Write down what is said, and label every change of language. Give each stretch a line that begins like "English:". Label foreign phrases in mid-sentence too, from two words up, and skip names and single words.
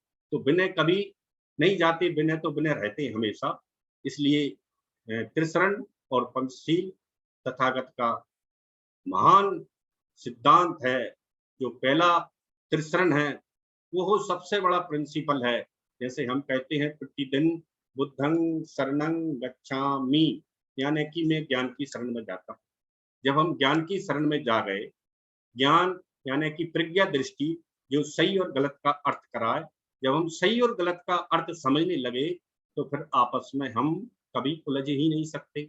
Hindi: तो विनय कभी नहीं जाते, विनय तो विनय रहते हैं हमेशा। इसलिए त्रिशरण और पंचशील तथागत का महान सिद्धांत है। जो पहला त्रिशरण है वो सबसे बड़ा प्रिंसिपल है। जैसे हम कहते हैं प्रतिदिन
Pali: बुद्धं शरणं गच्छामि,
Hindi: यानी कि मैं ज्ञान की शरण में जाता हूँ। जब हम ज्ञान की शरण में जा गए, ज्ञान यानी कि प्रज्ञा दृष्टि जो सही और गलत का अर्थ कराए, जब हम सही और गलत का अर्थ समझने लगे तो फिर आपस में हम कभी उलझ ही नहीं सकते।